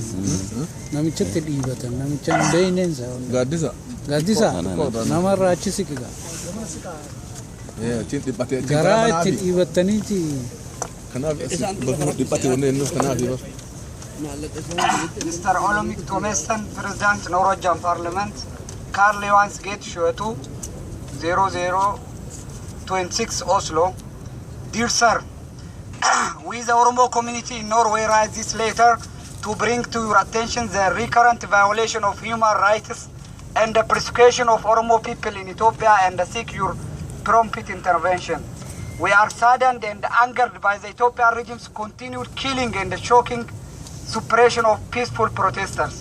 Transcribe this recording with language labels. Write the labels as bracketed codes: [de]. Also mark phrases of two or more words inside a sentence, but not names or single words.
[om] Namicha dhiibatan. Namicha beeyneensa. Gaaddisa. Gaaddisa. Namarraa achi siqiga. Garaa itti dhiibataniiti. Kanaaf bakka dhiphatee wanne innis kanaaf yoo. [en] Mr. Olomik Tomesan, President Norwegian Parliament, Karl Johannes Gate Shuetu, 0026 Oslo. Dear Sir, we the Oromo community in Norway write this letter to bring to your attention the recurrent violation of human rights and the persecution of Oromo people in Ethiopia and seek your prompt intervention. We are saddened and angered by the Ethiopian regime's continued killing and choking suppression of peaceful protesters.